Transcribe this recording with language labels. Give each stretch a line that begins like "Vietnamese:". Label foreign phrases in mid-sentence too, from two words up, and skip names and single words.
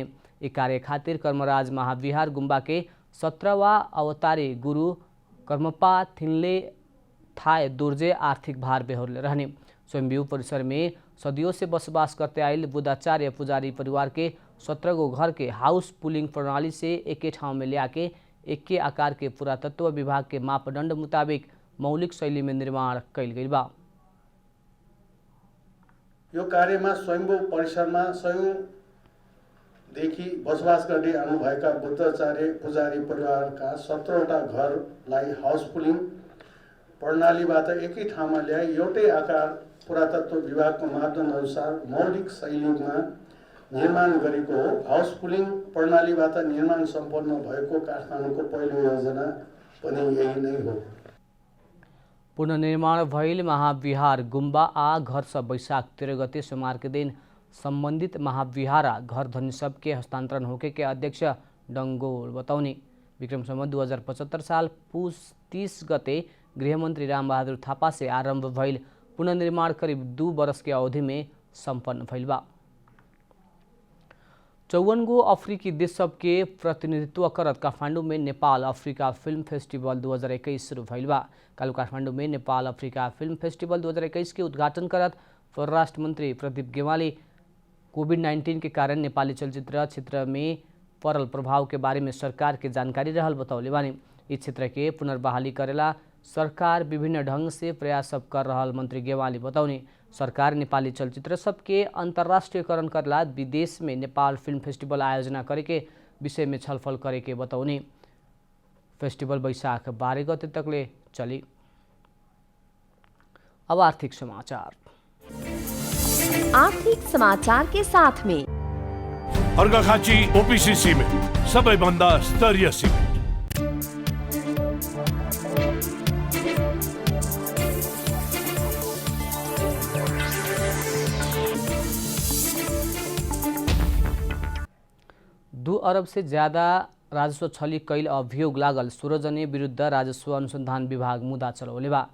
Bhojpuri: एक कार्य खातिर कर्मराज महाविहार गुम्बा के 17वां अवतारी गुरु कर्मपा थिनले थाय दुर्जे आर्थिक भार बेहोरले रहने। स्वयंभू परिसर में सदियों से बसोबास करते आयल बुद्धाचार्य पुजारी परिवार के 17 गो घर के हाउस पुलिंग प्रणाली से एके ठाउँ में लियाके एके आकार के पुरातत्व विभाग के मापदण्ड मुताबिक मौलिक शैली में निर्माण कैल गइल बा।
Nepali: यो कार्यमा स्वयंभू परिसरमा सयौंदेखि बसोबास गर्दै आउनुभएका बुद्धाचार्य पुजारी परिवारका 17वटा घरलाई हाउस पुलिङ प्रणालीबाट एकै ठाउँमा ल्याई एउटै आकार पुरातत्व विभागको मापदण्ड अनुसार मौलिक शैलीमा निर्माण गरेको हो। हाउस पुलिङ प्रणालीबाट निर्माण सम्पन्न भएको काठमाडौँको पहिलो योजना पनि यही नै हो।
Bhojpuri: पुनर्निर्माण भइल महाविहार गुम्बा आ घर सब वैशाख 13 गते सोमवार के दिन संबंधित महाविहार आ घर धनी सब के हस्तांतरण होके के अध्यक्ष डंगोल बताउने। विक्रम संवत 2075 साल पुस 30 गते गृहमंत्री रामबहादुर थापा से आरंभ भइल पुनर्निर्माण करीब 2 वर्ष के अवधि में संपन्न भइल बा। 54 गो अफ्रीकी देश सब के प्रतिनिधित्व करत काठमाडौँ में नेपाल अफ्रीका फिल्म फेस्टिवल 2021 शुरू भइल बा। कालू काठमाडौँ में नेपाल अफ्रीका फिल्म फेस्टिवल 2021 के उद्घाटन करत परराष्ट्र मंत्री प्रदीप गेवाली कोभिड-19 के कारण नेपाली चलचित्र क्षेत्र में पड़ल प्रभाव के बारे में सरकार के जानकारी रहल बतौले बानी। इस क्षेत्र के पुनर्बहाली करेला सरकार विभिन्न ढंग से प्रयास सब कर रहल मंत्री गेवाली बताउने। सरकार नेपाली चलचित्र सबके अंतर्राष्ट्रीयकरण करला विदेश में नेपाल फिल्म फेस्टिवल आयोजना करे के विषय में छलफल करे के बताउने। फेस्टिवल वैशाख 12 गते तकले चली। अब आर्थिक समाचार। आर्थिक समाचार के साथ में
Nepali: अर्घाखाँची ओपीसी सिमेन्ट सबैभन्दा स्तरीय सिमेन्ट।
Bhojpuri: दो अरब से ज्यादा राजस्व छली कैल अभियोग लागल 16 जने विरुद्ध राजस्व अनुसंधान विभाग मुद्दा चलौले बा।